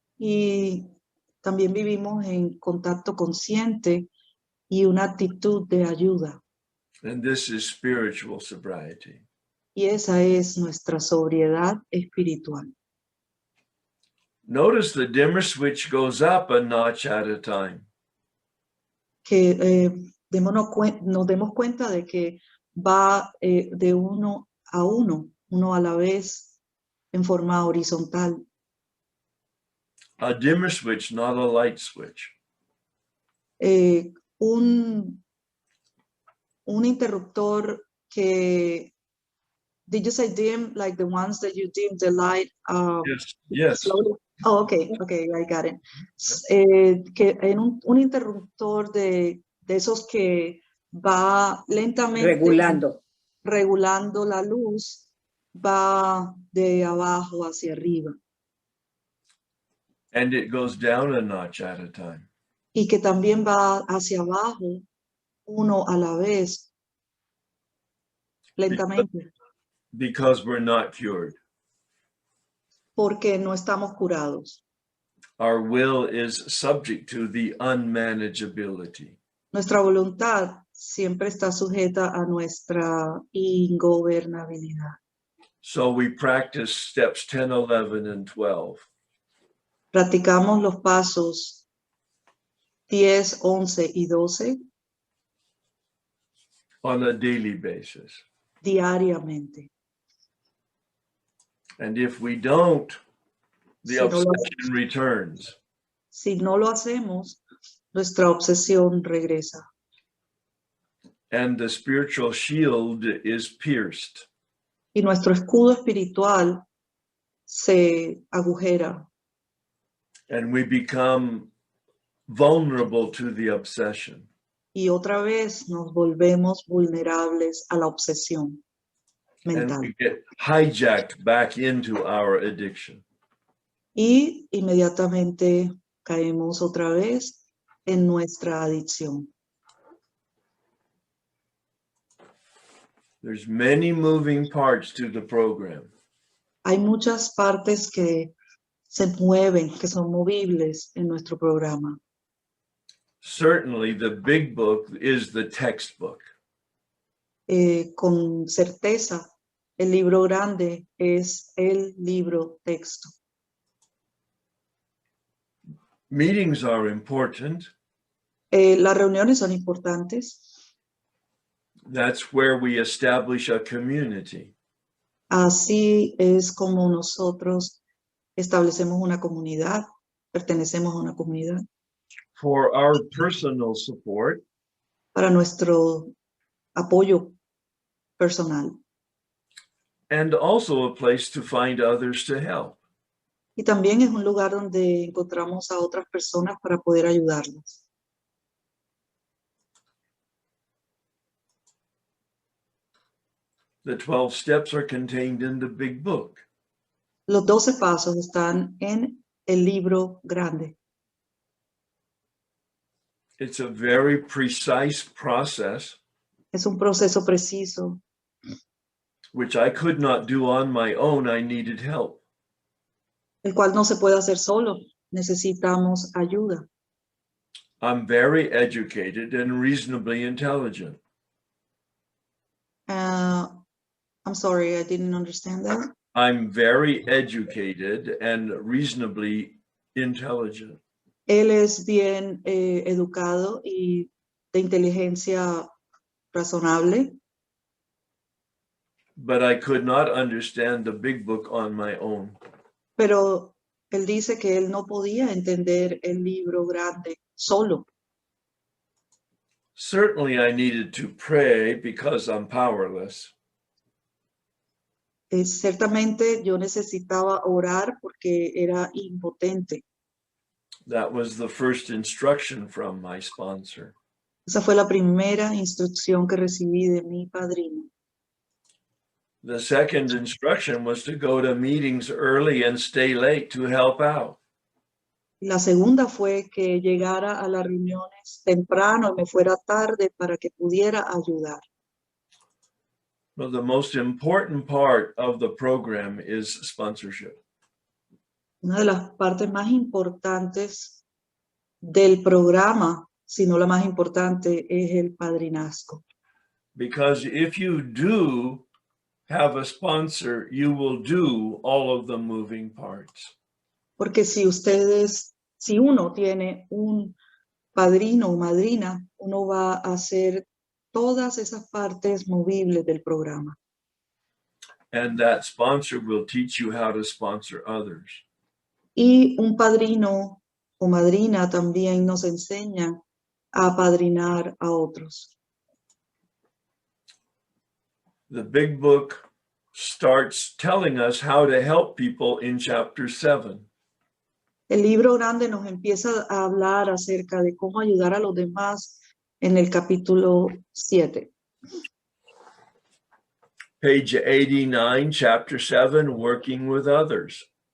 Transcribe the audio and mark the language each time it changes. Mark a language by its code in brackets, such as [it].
[es] Y también vivimos en contacto consciente y una actitud de ayuda. [en] And this is spiritual sobriety. [es] Y esa es nuestra sobriedad espiritual. [en] Notice the dimmer switch goes up a notch at a time. [es] Que nos demos cuenta de que va de uno a la vez, en forma horizontal. [en] A dimmer switch, not a light switch. [es] Un interruptor que, [en] did you say dim, like the ones that you dim the light Yes. slowly? Oh, okay, I got it. [es] Que en un interruptor de esos que va lentamente regulando la luz, va de abajo hacia arriba. [en] And it goes down a notch at a time. [es] Y que también va hacia abajo, uno a la vez, lentamente. [en] Because we're not cured. [es] Porque no estamos curados. [en] Our will is subject to the unmanageability. [es] Nuestra voluntad siempre está sujeta a nuestra ingobernabilidad. [en] So we practice steps 10, 11, and 12. [es] Practicamos los pasos 10, 11 y 12 [en] on a daily basis. [es] diariamente. [en] And if we don't, the [es] Si no lo [en] obsession returns. [es] Si no lo hacemos, nuestra obsesión regresa. [en] And the spiritual shield is pierced. [es] Y nuestro escudo espiritual se agujera. [en] And we become vulnerable to the obsession. [es] Y otra vez nos volvemos vulnerables a la obsesión mental. [en] And we get hijacked back into our addiction. [es] Y inmediatamente caemos otra vez en nuestra adicción. [en] There's many moving parts to the program. [es] Hay muchas partes que se mueven, que son movibles en nuestro programa. [en] Certainly, the big book is the textbook. [es] Con certeza, el libro grande es el libro texto. [en] Meetings are important. [es] Las reuniones son importantes. [en] That's where we establish a community. [es] Así es como nosotros establecemos una comunidad, pertenecemos a una comunidad. [en] For our personal support, [es] Para nuestro apoyo personal. [en] and also a place to find others to help. [es] Y también es un lugar donde encontramos a otras personas para poder ayudarlas. [en] The 12 steps are contained in the big book. [es] Los 12 pasos están en el libro grande. [en] It's a very precise process, [es] Es un proceso preciso, [en] which I could not do on my own. I needed help. [es] el cual no se puede hacer solo. Necesitamos ayuda. [en] I'm very educated and reasonably intelligent. I'm sorry, I didn't understand that. I'm very educated and reasonably intelligent. [es] Él es bien educado y de inteligencia razonable, [en] But I could not understand the big book on my own. [es] pero él dice que él no podía entender el libro grande solo. [en] Certainly I needed to pray because I'm powerless. [es] Ciertamente yo necesitaba orar porque era impotente. [en] That was the first instruction from my sponsor. [es] Esa fue la primera instrucción que recibí de mi padrino. [en] The second instruction was to go to meetings early and stay late to help out. [es] La segunda fue que llegara a las reuniones temprano y me fuera tarde para que pudiera ayudar. [en] Well, the most important part of the program is sponsorship. [es] Una de las partes más importantes del programa, si no la más importante, es el padrinazgo. [en] Because if you do have a sponsor, you will do all of the moving parts. [es] Porque si uno tiene un padrino o madrina, uno va a hacer todas esas partes movibles del programa. [en] And that sponsor will teach you how to sponsor others. [es] Y un padrino o madrina también nos enseña a apadrinar a otros. [en] The big book starts telling us how to help people in chapter 7. [es] El libro grande nos empieza a hablar acerca de cómo ayudar a los demás en el capítulo 7. [en] Page 89, chapter 7, working with others.